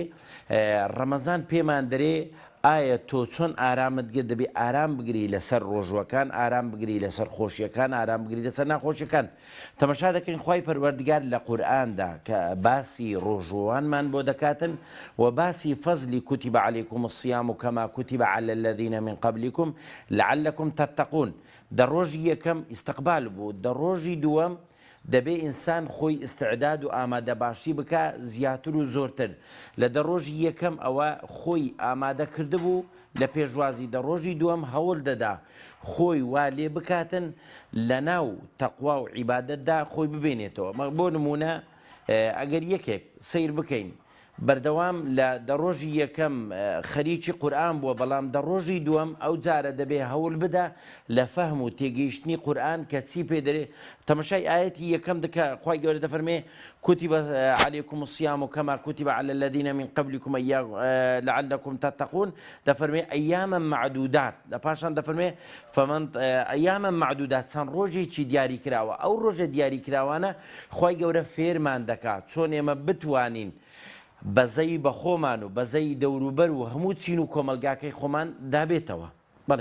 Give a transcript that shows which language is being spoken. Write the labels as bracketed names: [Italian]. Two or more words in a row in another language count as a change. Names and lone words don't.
[Central Kurdish] ڕەمەزان پێمان دەرێ ئایا تۆ چۆن ئارامت گرت دەبێ ئارام بگری لەسەر ڕۆژوەکان ئارام بگری لەسەر خۆشیەکان ئارام بگری لەسەر ناخۆشیەکان. تەماشا دەکەین خوای پەروەردگار لە قورئاندا کە باسی ڕۆژوەوانمان بۆ دەکاتن و باسی فەزلی [Arabic] کوتیب عەلەیکم الصیام کەما کوتیب عەلی الذین من قبلکم لعلکم تتقون. [Central Kurdish] دەڕۆژی یەکەم ئیستقبال بوو. دەڕۆژی دووەم دەبێ ئینسان خۆی ئستعداد و ئامادە باشی بکە زیاتر و زۆرتر. لە دەڕۆژی یەکەم ئەوە خۆی ئامادە کردبوو لە پێشوازی دەڕۆژی دووەم هەوڵ دەدا خۆی وا لێ بکاتن لە ناو تەقوا و عیبادەتدا خۆی ببێنێتەوە. بۆ نمونە ئەگەر یەکێک سیر بکەین بەردەوام لە دەڕۆژی یەکەم خەریکی قورئان بووە بەڵام دەڕۆژی دووەم ئەو جارە دەبێ هەوڵ بدە لە فەهم و تێگەیشتنی قورئان کە چی پێ دەرێ تەماشای ئاەتی یەکەم دکە خوای گەورە دەفەرمێ [Arabic] كتب عليكم الصيام كما كتب على الذين من قبلكم لعلكم تتقون [Central Kurdish] دەفەرمێ [Arabic] ئەیامە معدودات [Central Kurdish] لە پاشان دەفەرمێ [Arabic] فمن ئەیامە معدودات [Central Kurdish] چەند ڕۆژێکی دیاری کراوە ئەو ڕۆژە دیاری کراوانە خوای گەورە فێرمان دەکات چۆن ئێمە بتوانین بەزەی بە خۆمان و بەزەی دەوروبەر و هەموو چین و کۆمەلگاکەی خۆمان دابێتەوە بڵێ